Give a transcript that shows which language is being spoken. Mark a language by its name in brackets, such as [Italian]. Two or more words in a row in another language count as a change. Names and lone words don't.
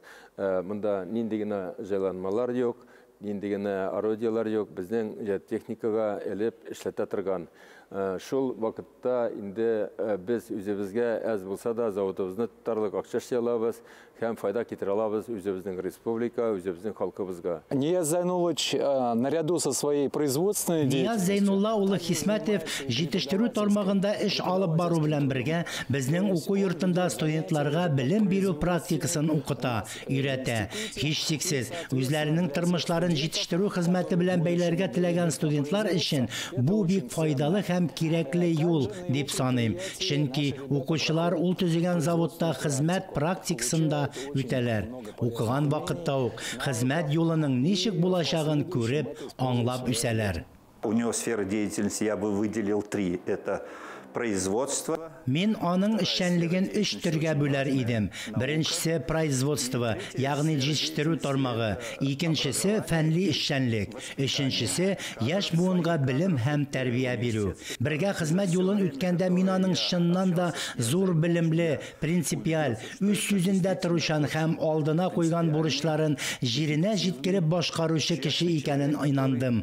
[Tatar] Монда нинди генә җайланмалар юк, нинди генә орудиялар юк, безнең техникага элеп эшләтә торган. Шул вакытта инде без үзебезгә әз булса да заводыбызны тотарлык акча алабыз һәм файда китерә алабыз үзебезнең республика, үзебезнең халкыбызга. [Russian] Нияз Зәйнуллович наряду со своей производственной [Tatar] Нияз Зәйнулла улы Хисмәтов җитештерү тармагында эш алып бару белән бергә безнең уку йортында студентларга белем бирү практикасын укыта, өйрәтә. Һичшиксез, үзләренең тормышларын җитештерү хезмәте белән бәйләргә теләгән студентлар өчен бу бик файдалы һәм кирәкле юл дип саныйм. Чөнки укучылар ул төзегән заводта хезмәт практикасында үтәләр. Укыган вакытта ук хезмәт юлының ничек булачагын күреп, аңлап үсәләр. [Russian] У него сфера деятельности я бы выделил 3. Это производство. [Tatar] Мин аның эшчәнлеген 3 төргә бүләр идем. Беренчесе производство, ягъни җитештерү тармагы, икенчесе фәнли эшчәнлек, өченчесе яшь буынга белем һәм тәрбия бирү. Бергә хезмәт юлын үткәндә мин аның чыннан да зур белемле, принципиаль, үз сүзендә торучан һәм алдына куйган бурычларын җиренә җиткереп башкаручы кеше икәнен инандым.